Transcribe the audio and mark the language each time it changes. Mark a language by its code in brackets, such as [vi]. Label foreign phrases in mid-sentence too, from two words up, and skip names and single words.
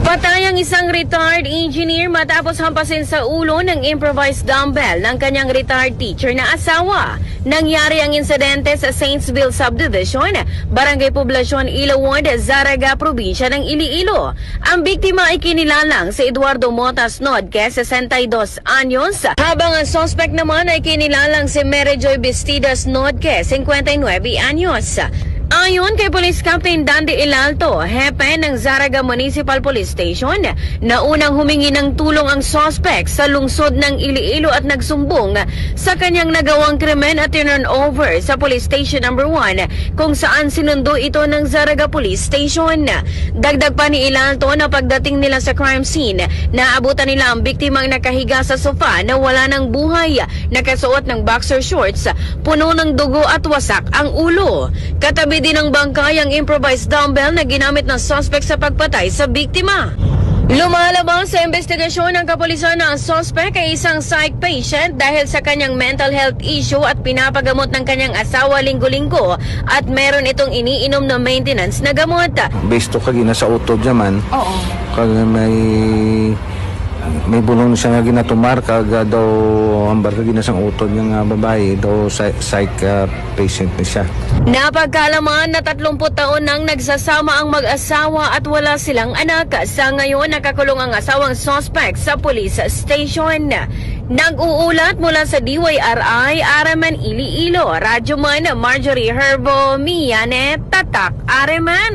[tl] Patay ang isang [en] retired engineer [tl] matapos hampasin sa ulo ng [en] improvised dumbbell [tl] ng kanyang [en] retired teacher [tl] na asawa. Nangyari ang insidente sa Saintsville Subdivision, Barangay Poblacion, Ilawod, Zaraga, Probinsya ng Iloilo. Ang biktima ay kinilalang si Eduardo Motas Nodque, 62 anyos, habang ang suspect naman ay kinilalang si Mary Joy Bastidas Nodque, 59 anyos. Ayon kay Police Captain Dandy Ilalto, hepe ng Zaraga Municipal Police Station, na unang humingi ng tulong ang suspect sa lungsod ng Iloilo at nagsumbong sa kanyang nagawang krimen at [en] turn over [tl] sa Police Station number 1 kung saan sinundo ito ng Zaraga Police Station. Dagdag pa ni Ilalto na pagdating nila sa [en] crime scene, [tl] naabutan nila ang biktimang nakahiga sa sofa na wala ng buhay, nakasuot ng [en] boxer shorts, [tl] puno ng dugo at wasak ang ulo. Katabi din ng bangkay ang [en] improvised dumbbell [tl] na ginamit ng suspect sa pagpatay sa biktima. Lumalabas sa investigasyon ng kapulisan na ang suspect ay isang [en] psych patient [tl] dahil sa kanyang [en] mental health issue [tl] at pinapagamot ng kanyang asawa linggo-linggo at meron itong iniinom na maintenance na gamot. [hil] Based to kagina sa utod naman. Oo. Kag may bulong siya nga ginatumar kaga daw hambar kagina sang utod nga babae daw [en] psych patient [hil] na siya. [tl] Napagkalaman na 30 taon nang nagsasama ang mag-asawa at wala silang anak. Sa ngayon, nakakulong ang asawang suspect sa police station. Nag-uulat mula sa DYRI, Araman, Iloilo, Radyoman, Marjorie Herbo, Mianet, Tatak, Araman.